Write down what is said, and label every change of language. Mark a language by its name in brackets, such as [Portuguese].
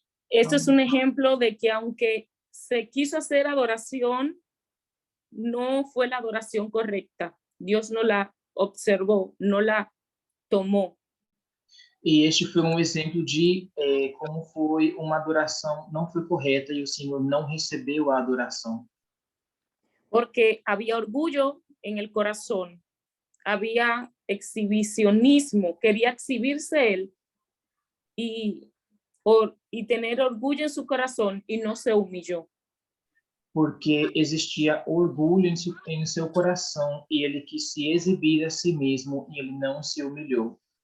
[Spanish] Esto es un ejemplo de que aunque se quiso hacer adoración, no fue la adoración correcta. Dios no la observó, no la tomó. [Portuguese] E este foi um exemplo de como foi uma adoração, não foi correta e o Senhor não recebeu a adoração. [Spanish] Porque había orgullo en el corazón, había exhibicionismo, quería exhibirse él y tener orgullo en su corazón y no se humilló. [Portuguese] Porque existia orgulho em seu coração e ele quis se exibir a si mesmo e ele não se humilhou.